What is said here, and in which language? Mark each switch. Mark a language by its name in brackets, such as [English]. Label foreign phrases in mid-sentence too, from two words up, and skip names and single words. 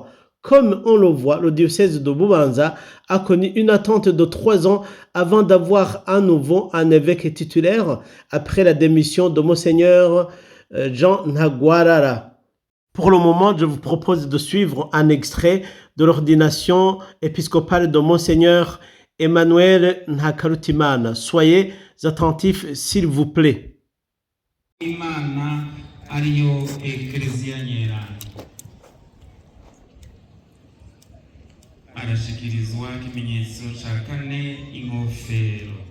[French] Comme on le voit, le diocèse de Bubanza a connu une attente de 3 ans avant d'avoir à nouveau un évêque titulaire après la démission de Monseigneur Jean Ntagwarara. Pour le moment, je vous propose de suivre un extrait de l'ordination épiscopale de Monseigneur Emmanuel Ntakarutimana. Soyez attentifs, s'il vous plaît. [Rundi] Imana ariyo Eklezia Nyeranda arashikirizwa ikimenyetso ca kane, ingofero.